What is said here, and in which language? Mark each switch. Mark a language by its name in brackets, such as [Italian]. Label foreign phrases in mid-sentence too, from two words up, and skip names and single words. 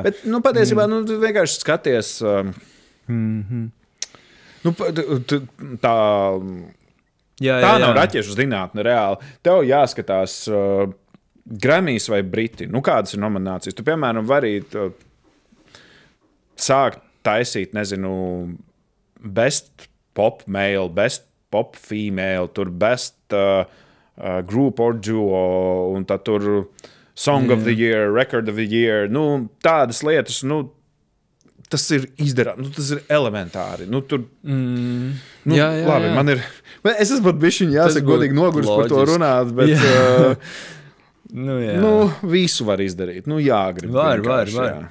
[Latvian] Bet, patiesībā, tu vienkārši skaties... Tā nav raķešu zinātne reāli. Tev jāskatās Grammys vai Briti. Kādas ir nominācijas? Tu, piemēram, vari sākt taisīt, nezinu, [English] best pop male, best pop female, tur best group or duo, [Latvian] un tad tur [English] song of the year, record of the year. [Latvian] Tādas lietas, tas ir izdarāms, tas ir elementāri. Labi, man ir... Es esmu pat bišķiņ jāsaka godīgi noguris par to runāt, bet... visu var izdarīt. Jāgrib. Var.